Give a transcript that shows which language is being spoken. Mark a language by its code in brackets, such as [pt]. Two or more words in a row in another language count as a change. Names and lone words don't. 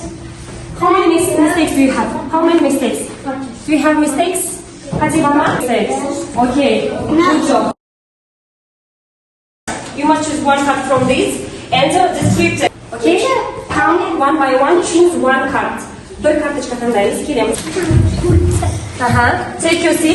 [en] How many mistakes do you have? How many mistakes? Do you have mistakes? Mistakes. Okay. Good job. You must choose one card from this and the script. Okay? Count one by one. Choose one card. [kk] Bir карточка таңдаймыз, келеміз. [en] Take your seat.